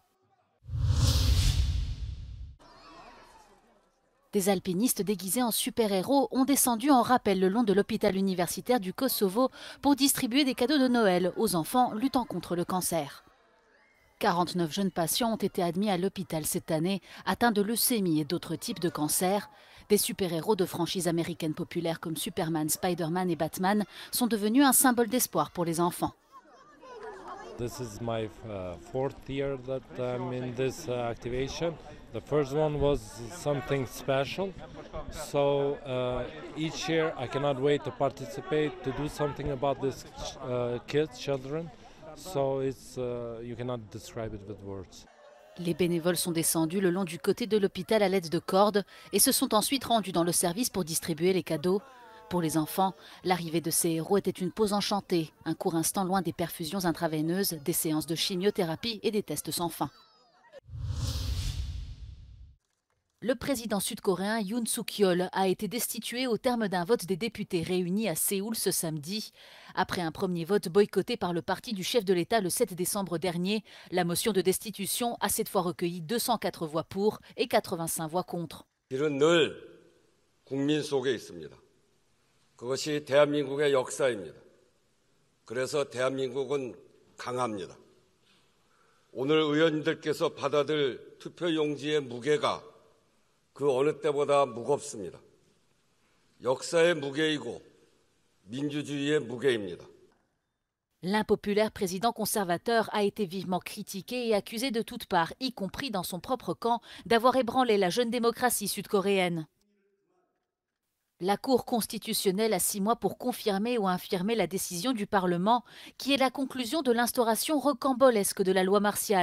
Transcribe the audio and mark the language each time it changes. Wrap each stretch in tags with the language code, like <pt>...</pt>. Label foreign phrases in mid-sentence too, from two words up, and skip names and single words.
<fr>Des alpinistes déguisés en super-héros ont descendu en rappel le long de l'hôpital universitaire du Kosovo pour distribuer des cadeaux de Noël aux enfants luttant contre le cancer. 49 jeunes patients ont été admis à l'hôpital cette année, atteints de leucémie et d'autres types de cancers. Des super-héros de franchises américaines populaires comme Superman, Spider-Man et Batman sont devenus un symbole d'espoir pour les enfants.</fr> <en>This is my fourth year that I'm in this activation. The first one was something special. So each year I cannot wait to participate, to do something about these kids, children. So it's you cannot describe it with words.</en> <fr>Les bénévoles sont descendus le long du côté de l'hôpital à l'aide de cordes et se sont ensuite rendus dans le service pour distribuer les cadeaux. Pour les enfants, l'arrivée de ces héros était une pause enchantée, un court instant loin des perfusions intraveineuses, des séances de chimiothérapie et des tests sans fin. Le président sud-coréen Yoon Suk-yeol a été destitué au terme d'un vote des députés réunis à Séoul ce samedi. Après un premier vote boycotté par le parti du chef de l'État le 7 décembre dernier, la motion de destitution a cette fois recueilli 204 voix pour et 85 voix contre.</fr> <ko>길은 늘 국민 속에 있습니다. 그것이 대한민국의 역사입니다. 그래서 대한민국은 강합니다. 오늘 의원님들께서 받아들 투표용지의 무게가 그 어느 때보다 무겁습니다. 역사의 무게이고 민주주의의 무게입니다.</ko> <fr>L'impopulaire président conservateur a été vivement critiqué et accusé de toutes parts, y compris dans son propre camp, d'avoir ébranlé la jeune démocratie sud-coréenne. La Cour constitutionnelle a 6 mois pour confirmer ou infirmer la décision du Parlement, qui est la conclusion de l'instauration rocambolesque de la loi martiale.</fr>